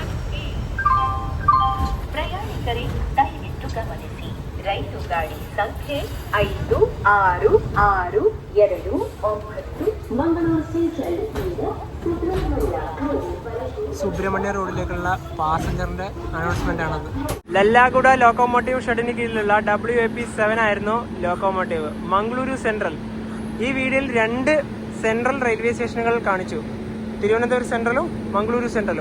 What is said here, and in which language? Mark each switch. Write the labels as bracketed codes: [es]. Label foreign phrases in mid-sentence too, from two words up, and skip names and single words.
[kn] ಪ್ರಯಾಣಿಕರೇ ದಯವಿಟ್ಟು ಗಮನಿಸಿ, ರೈಲು ಗಾಡಿ ಸಂಖ್ಯೆ 5662 ಮಂಗಳೂರು ಸೆಂಟ್ರಲ್ ಇಂದ [ml] സുബ്രഹ്മണ്യ റോഡിലേക്കുള്ള പാസഞ്ചറിന്റെ അനൗൺസ്മെന്റ് ആണത്. ലല്ലാഗുഡ ലോക്കോമോട്ടീവ് ഷെഡിന് കീഴിലുള്ള WAP7 ആയിരുന്നു ലോക്കോമോട്ടീവ്. മംഗളൂരു സെൻട്രൽ. ഈ വീഡിയോയിൽ 2 [en] central railway stations [ml] കാണിച്ചു, തിരുവനന്തപുരം സെൻട്രലും മംഗളൂരു സെൻട്രലും.